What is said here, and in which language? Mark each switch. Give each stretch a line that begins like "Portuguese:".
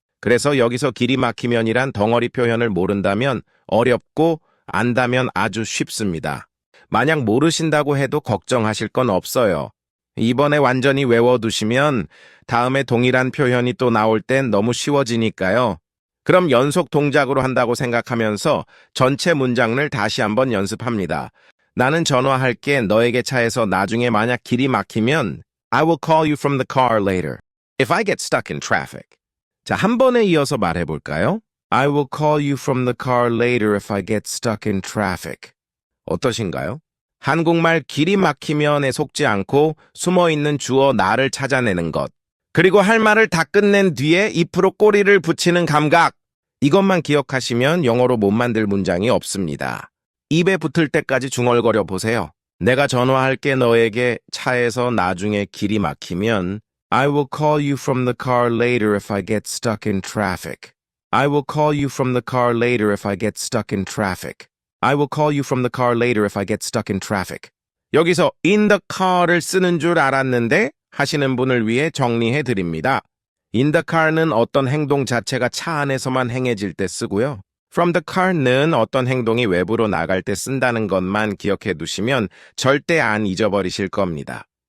Korean: 그래서 여기서 길이 막히면이란 덩어리 표현을 모른다면 어렵고 안다면 아주 쉽습니다. 만약 모르신다고 해도 걱정하실 건 없어요. 이번에 완전히 외워두시면 다음에 동일한 표현이 또 나올 땐 너무 쉬워지니까요. 그럼 연속 동작으로 한다고 생각하면서 전체 문장을 다시 한번 연습합니다. 나는 전화할게 너에게 차에서 나중에 만약 길이 막히면
English: I will call you from the car later if I get stuck in traffic.
Korean: 자, 한 번에 이어서 말해볼까요?
English: I will call you from the car later if I get stuck in traffic.
Korean: 어떠신가요? 한국말 길이 막히면에 속지 않고 숨어있는 주어 나를 찾아내는 것. 그리고 할 말을 다 끝낸 뒤에 if로 꼬리를 붙이는 감각. 이것만 기억하시면 영어로 못 만들 문장이 없습니다. 입에 붙을 때까지 중얼거려 보세요. 내가 전화할게 너에게 차에서 나중에 길이 막히면
English: I will call you from the car later if I get stuck in traffic. I will call you from the car later if I get stuck in traffic. I will call you from the car later if I get stuck in traffic.
Korean: 여기서 in the car를 쓰는 줄 알았는데 하시는 분을 위해 정리해 드립니다. in the car는 어떤 행동 자체가 차 안에서만 행해질 때 쓰고요. from the car는 어떤 행동이 외부로 나갈 때 쓴다는 것만 기억해 두시면 절대 안 잊어버리실 겁니다.